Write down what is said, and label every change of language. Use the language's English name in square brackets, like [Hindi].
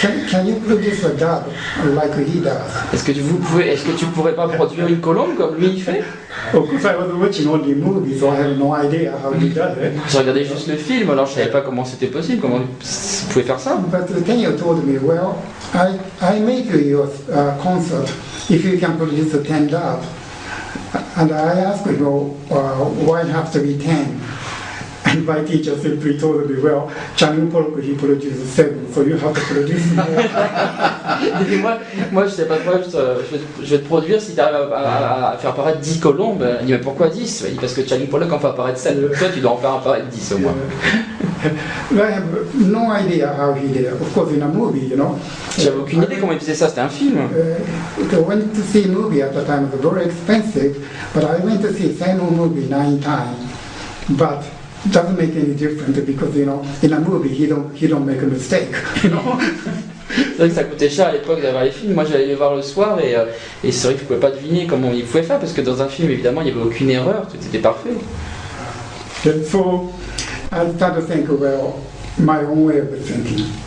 [English] can you produce a duck like he does? [French] est-ce que tu pourrais pas produire une colombe comme lui il fait? [English] Of course, I was watching only movies, so I have no idea how he does it. [French] J'ai regardé juste le film, alors je savais pas comment c'était possible, comment vous pouvez faire ça. [English] But Tenyo told me, well, I make you a concert if you can produce 10 ducks. And I asked him, why have to be 10? And my teacher simply told me, well, Channing Pollock, he produced 7, so you have to produce more. [French] Et moi je sais pas quoi, je vais te produire si tu arrives à faire apparaître 10 colombes. Il dit mais pourquoi 10? Il dit parce que Channing Pollock en fait apparaître 7, toi tu dois en faire apparaître 10 au moins. [English] I have no idea how he did it. Of course, in a movie, [French] J'avais aucune idée comment il faisait ça, c'était un film. [English] I went to see a movie at the time, it was very expensive, but I went to see the same movie 9 times. But it doesn't make any difference because, in a movie, he don't make a mistake, [French] C'est vrai que ça coûtait cher à l'époque d'avoir les films. Moi j'allais les voir le soir et c'est vrai que je pouvais pas deviner comment il pouvait faire parce que dans un film évidemment il n'y avait aucune erreur, tout était parfait. [English] And so I started to think, well, my own way of thinking.